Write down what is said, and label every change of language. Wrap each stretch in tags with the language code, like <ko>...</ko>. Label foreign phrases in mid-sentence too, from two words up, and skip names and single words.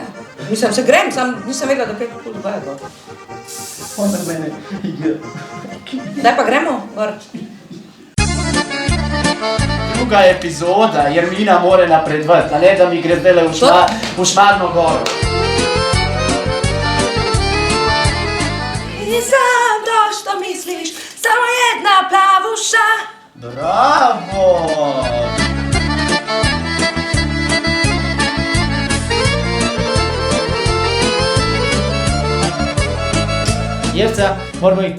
<sl>Mislim, se grem, sam nisem vedela, da kaj tako dogaja gor. Ona mene igra. Daj pa gremo gor. Druga epizoda, Jermina more napredovati, a ne da mi gre zdaj v Šmarno goro.</sl> <hr>Nisam to što misliš, samo jedna plavuša.</hr> <sl>Bravo! Jerca, moramo iti.</sl>